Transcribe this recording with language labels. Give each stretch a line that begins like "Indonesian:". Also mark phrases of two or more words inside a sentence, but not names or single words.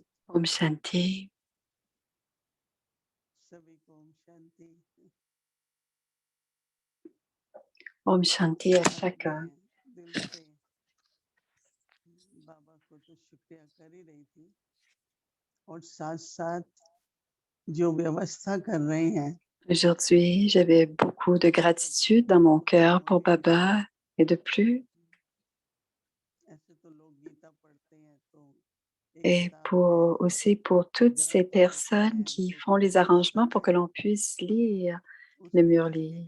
Hindi: ओम शांति. ओम शांति. ओम शांति
French: à chacun.
Hindi: बाबा को तो शुक्रिया कर ही रही थी और साथ साथ जो व्यवस्था कर रहे हैं
French: Aujourd'hui, j'avais beaucoup de gratitude dans mon cœur pour Baba et de plus. Et aussi pour toutes ces personnes qui font les arrangements pour que l'on puisse lire le Murli.